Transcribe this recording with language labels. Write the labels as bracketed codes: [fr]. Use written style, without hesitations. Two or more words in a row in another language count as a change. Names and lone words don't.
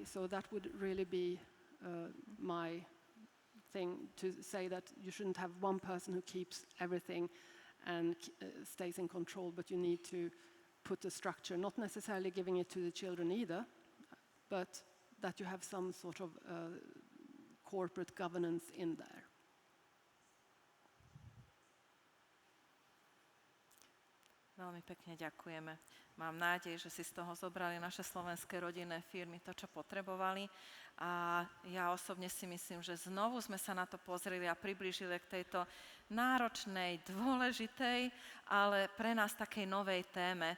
[en] So that would really be my thing, to say that you shouldn't have one person who keeps everything and stays in control, but you need to put a structure, not necessarily giving it to the children either, but that you have some sort of corporate governance in there. [sk] Veľmi pekne ďakujeme. Mám nádej, že si z toho zobrali naše slovenské rodinné firmy to, čo potrebovali. A ja osobne si myslím, že znovu sme sa na to pozreli a priblížili k tejto náročnej, dôležitej, ale pre nás takej novej téme.